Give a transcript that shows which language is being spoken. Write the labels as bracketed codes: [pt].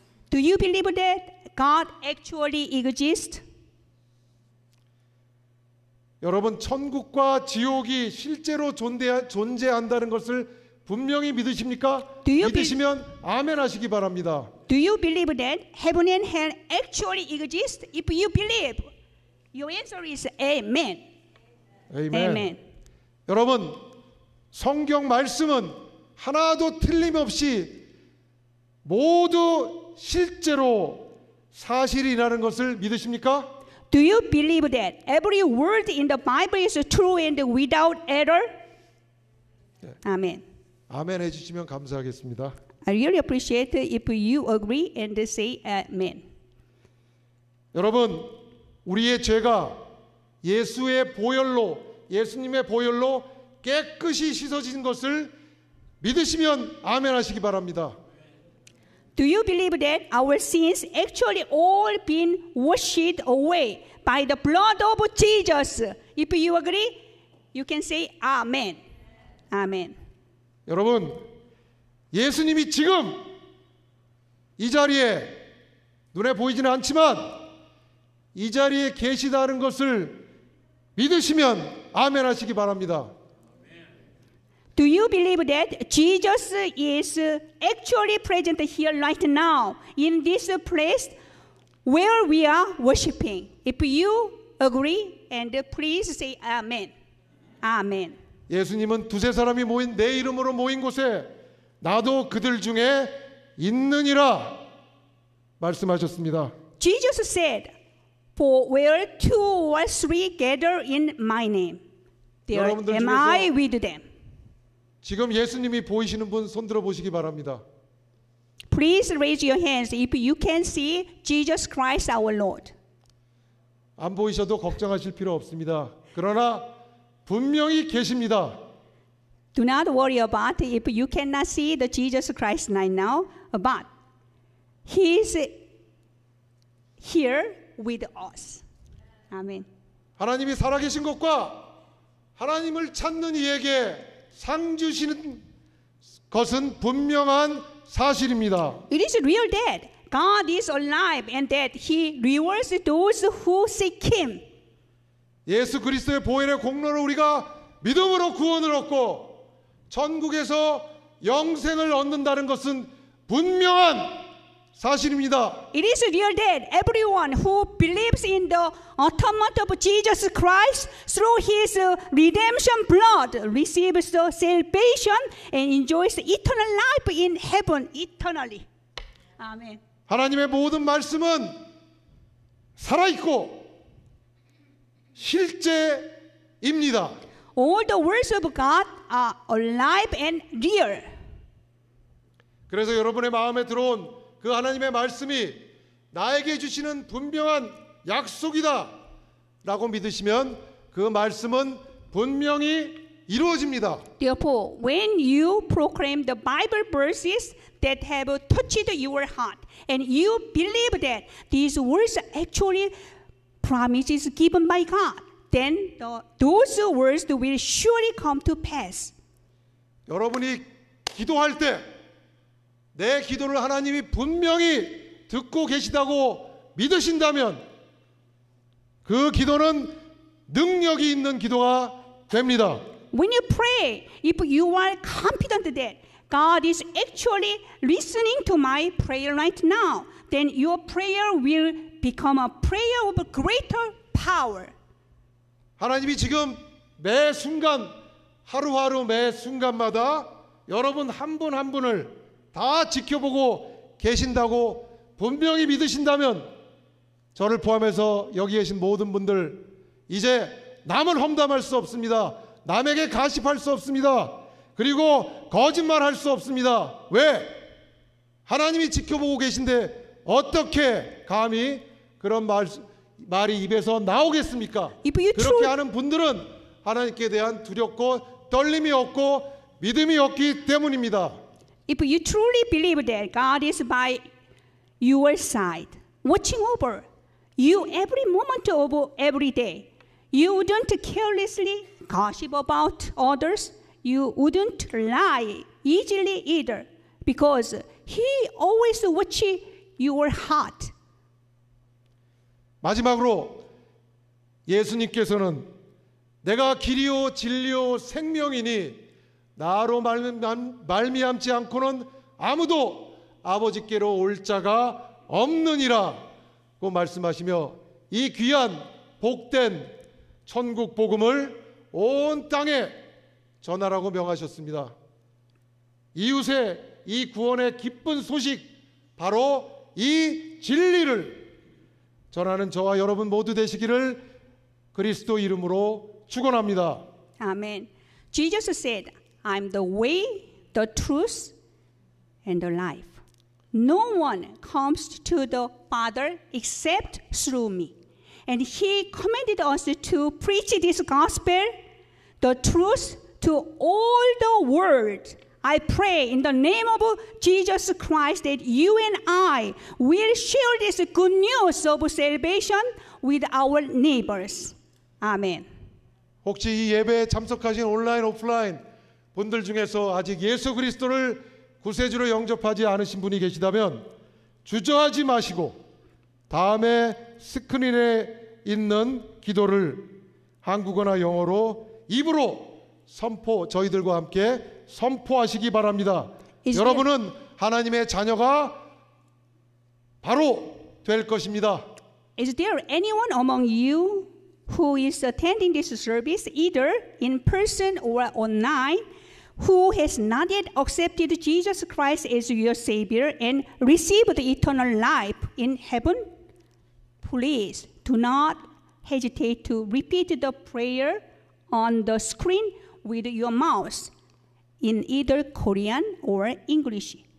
[en] Do you believe that God actually exists? [ko] 여러분, 천국과 지옥이 실제로 존재한다는 것을 분명히 믿으십니까? 믿으시면 아멘 하시기 바랍니다. [en] Do you believe that heaven and hell actually exist? If you believe, your answer is amen. [ko] 아멘. [en] Amen. [ko] 여러분, 성경 말씀은 하나도 틀림없이 모두 실제로 사실이라는 것을 믿으십니까? [en] Do you believe that every word in the Bible is true and without error? Amen. [ko] 아멘 해주시면 감사하겠습니다. [en] I really appreciate it if you agree and say amen. [ko] 여러분, 우리의 죄가 예수님의 보혈로 깨끗이 씻어진 것을 믿으시면 아멘 하시기 바랍니다. [en] Do you believe that our sins actually all been washed away by the blood of Jesus? If you agree, you can say amen. Amen. [ko] 여러분, 예수님이 지금 이 자리에 눈에 보이지는 않지만 이 자리에 계시다는 것을 믿으시면 아멘 하시기 바랍니다. [en] Do you believe that Jesus is actually present here right now in this place where we are worshiping? If you agree, and please say amen. Amen. [ko] 예수님은 두세 사람이 모인 내 이름으로 모인 곳에 나도 그들 중에 있느니라 말씀하셨습니다. [en] Jesus said, "For where two or three gather in my name, there [ko] 여러분들 [en] am I [ko] 중에서 [en] with them." [ko] 지금 예수님이 보이시는 분 손들어 보시기 바랍니다. [en] Please raise your hands if you can see Jesus Christ our Lord. [ko] 안 보이셔도 걱정하실 필요 없습니다. 그러나 분명히 계십니다. [en] Do not worry about it if you cannot see the Jesus Christ right now, but He is here with us. Amen. [ko] 하나님이 살아계신 것과 하나님을 찾는 이에게 상 주시는 것은 분명한 사실입니다. [en] It is real that God is alive and that He rewards those who seek Him. [ko] 예수 그리스도의 보혈의 공로로 우리가 믿음으로 구원을 얻고 천국에서 영생을 얻는다는 것은 분명한 사실입니다. [en] It is real that everyone who believes in the atonement of Jesus Christ through His redemption blood receives the salvation and enjoys eternal life in heaven eternally. [ko] 아멘. 하나님의 모든 말씀은 살아있고 실제입니다. [en] All the words of God are alive and real. [ko] 그래서 여러분의 마음에 들어온 그 하나님의 말씀이 나에게 주시는 분명한 약속이다 라고 믿으시면 그 말씀은 분명히 이루어집니다. [en] Therefore, when you proclaim the Bible verses that have touched your heart and you believe that these words are actually promises given by God, then those words will surely come to pass. [ko] 여러분이 기도할 때 내 기도를 하나님이 분명히 듣고 계시다고 믿으신다면 그 기도는 능력이 있는 기도가 됩니다. [en] When you pray, if you are confident that God is actually listening to my prayer right now, then your prayer will become a prayer of greater power. [ko] 하나님이 지금 매 순간 하루하루 매 순간마다 여러분 한 분 한 분을 다 지켜보고 계신다고 분명히 믿으신다면 저를 포함해서 여기 계신 모든 분들 이제 남을 험담할 수 없습니다. 남에게 가십할 수 없습니다. 그리고 거짓말할 수 없습니다. 왜? 하나님이 지켜보고 계신데 어떻게 감히 그런 말이 입에서 나오겠습니까? 그렇게 하는 분들은 하나님께 대한 두렵고 떨림이 없고 믿음이 없기 때문입니다. [en] If you truly believe that God is by your side, watching over you every moment of every day, you wouldn't carelessly gossip about others. You wouldn't lie easily either, because He always watches your heart. [ko] 마지막으로 예수님께서는 내가 길이요 진리요 생명이니 나로 말미암지 않고는 아무도 아버지께로 올 자가 없느니라고 말씀하시며 이 귀한 복된 천국 복음을 온 땅에 전하라고 명하셨습니다. 이웃의 이 구원의 기쁜 소식 바로 이 진리를 전하는 저와 여러분 모두 되시기를 그리스도 이름으로 축원합니다. [en] Amen. Jesus said, I'm the way, the truth, and the life. No one comes to the Father except through me. And He commanded us to preach this gospel, the truth, to all the world. I pray in the name of Jesus Christ that you and I will share this good news of salvation with our neighbors. Amen. [ko] 혹시 이 예배에 참석하신 온라인 오프라인 분들 중에서 아직 예수 그리스도를 구세주로 영접하지 않으신 분이 계시다면 주저하지 마시고 다음에 스크린에 있는 기도를 한국어나 영어로 입으로 저희들과 함께 선포하시기 바랍니다. 여러분은 하나님의 자녀가 바로 될 것입니다. [en] Is there anyone among you who is attending this service either in person or online who has not yet accepted Jesus Christ as your Savior and received eternal life in heaven? Please do not hesitate to repeat the prayer on the screen with your mouth in either Korean or English.